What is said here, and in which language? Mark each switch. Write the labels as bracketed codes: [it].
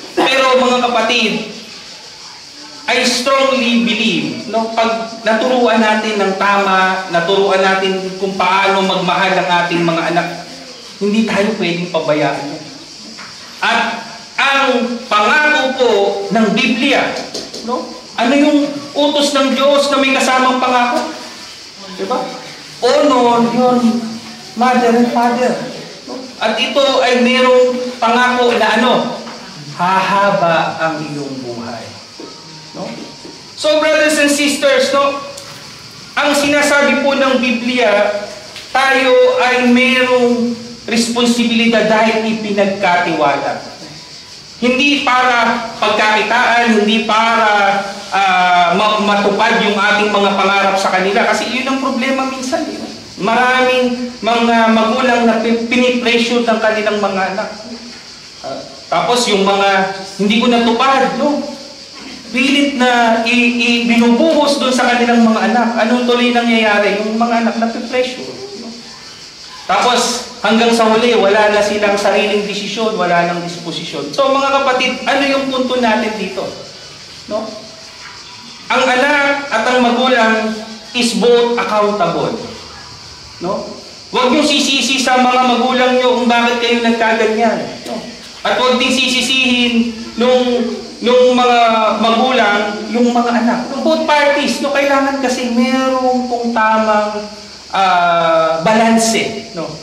[tl] Pero mga kapatid, [en] I strongly believe, [tl] no, pag naturuan natin ng tama, naturuan natin kung paano magmahal ng ating mga anak, hindi tayo pwedeng pabayaan. At ang pangako po ng Biblia, no? Ano yung utos ng Diyos na may kasamang pangako? Diba? [en] Honor your mother and father. [tl] At ito ay mayroong pangako na ano? Hahaba ang iyong buhay. No? [en] So brothers and sisters, no? [tl] Ang sinasabi po ng Biblia, tayo ay mayroong responsibilidad dahil ipinagkatiwala. Hindi para pagkakitaan, hindi para matupad yung ating mga pangarap sa kanila. Kasi yun ang problema minsan. Maraming mga magulang na pinipressure ng kanilang mga anak. Tapos yung mga hindi ko natupad, no? Pilit na binubuhos doon sa kanilang mga anak. Anong tuloy nangyayari? Yung mga anak na pressure. No? Tapos hanggang sa huli, wala na silang sariling desisyon, wala nang disposisyon. So mga kapatid, ano yung punto natin dito? No? Ang anak at ang magulang [en] is both accountable. [tl] No? Huwag niyong sisisi sa mga magulang niyo kung bakit kayo nagkaganyan. No? At huwag din sisisihin nung mga magulang, yung mga anak. [en] Both parties, [tl] no? Kailangan kasi merong pong tamang balanse, no?